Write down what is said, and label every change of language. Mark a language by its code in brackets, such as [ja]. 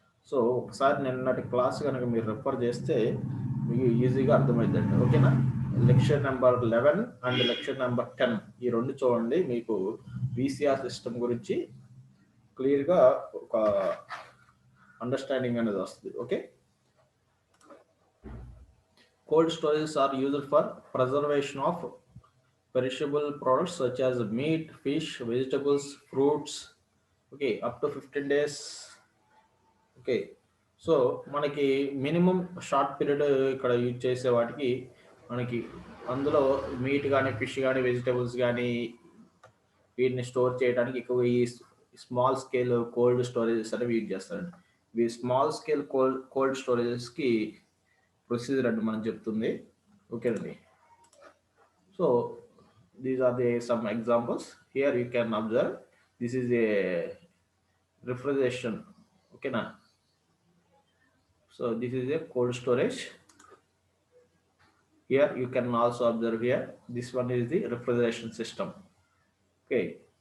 [te] So ఒకసారి నిన్నటి class కనుక మీరు రిఫర్ చేస్తే మీకు ఈజీగా అర్థమైందండి. ఓకేనా. Lecture number 11 and lecture number 10 ఈ రెండు చూడండి. మీకు విసిఆర్ సిస్టమ్ గురించి క్లియర్గా ఒక అండర్స్టాండింగ్ అనేది వస్తుంది. Okay. [en] Cold storages are used for preservation of perishable products such as meat, fish, vegetables, fruits. Okay, up to 15 days. [te] Okay, so మనకి మినిమం షార్ట్ పీరియడ్ ఇక్కడ యూజ్ చేసే వాటికి మనకి అందులో మీట్ కానీ ఫిష్ కానీ వెజిటబుల్స్ కానీ వీటిని స్టోర్ చేయడానికి ఎక్కువ ఈ స్మాల్ స్కేల్ కోల్డ్ స్టోరేజెస్ అనేవి యూజ్ చేస్తారండి. ఈ స్మాల్ స్కేల్ కోల్డ్ స్టోరేజెస్కి ప్రొసీజర్ అంటే మనం చెప్తుంది. ఓకేనండి. [en] So these are some examples. Here you can observe this is a refrigeration. Okay na. So this is a cold storage. Here you can also observe here this one is the refrigeration system. Okay.